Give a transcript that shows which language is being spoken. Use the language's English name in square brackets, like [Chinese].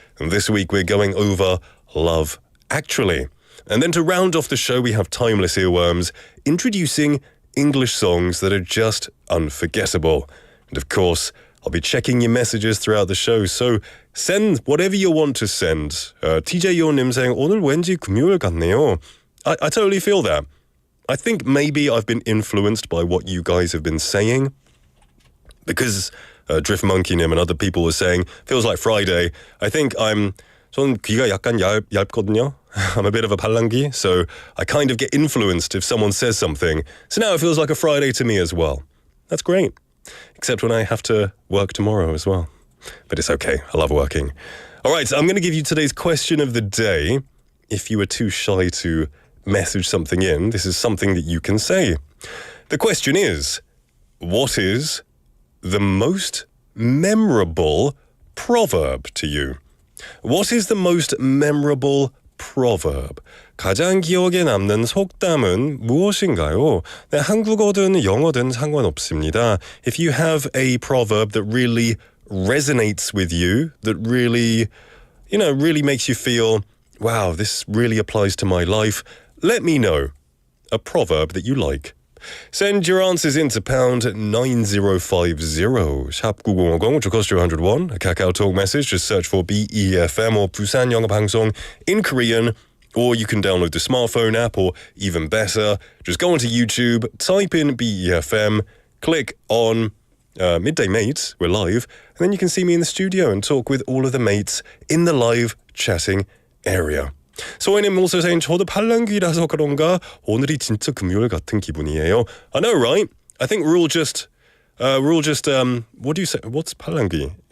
[English] And this week we're going over Love Actually. And then to round off the show, we have Timeless Earworms, introducing English songs that are just unforgettable. And of course, I'll be checking your messages throughout the show, so send whatever you want to send. TJ Yonim saying, [Korean] 오늘 왠지 금요일 같네요. [English] I totally feel that. I think maybe I've been influenced by what you guys have been saying, because Drift Monkey Nim and other people were saying, feels like Friday. I think [Korean] 저는 귀가 약간 얇거든요. [English] I'm a bit of a 팔랑귀, so I kind of get influenced if someone says something. So now it feels like a Friday to me as well. That's great. Except when I have to work tomorrow as well. But it's okay. I love working. All right, so I'm going to give you today's question of the day. If you were too shy to message something in, this is something that you can say. The question is, what is the most memorable proverb to you? What is the most memorable proverb? [Korean] 가장 기억에 남는 속담은 무엇인가요? 네, 한국어든 영어든 상관없습니다. [English] If you have a proverb that really resonates with you, that really, really makes you feel, wow, this really applies to my life, let me know a proverb that you like. Send your answers into pound 9050, 샵 9050, which will cost you 101. A Kakao Talk message, just search for BEFM or 부산영어방송 in Korean, or you can download the smartphone app, or even better, just go onto YouTube, type in BEFM, click on Midday Mate, we're live, and then you can see me in the studio and talk with all of the mates in the live chatting area. [Korean] 소희님 [English] also saying, [Korean] 저도 팔랑귀라서 그런가 오늘이 진짜 금요일 같은 기분이에요. [English] I know, right? I think we're all just, what do you say? What's 팔랑귀?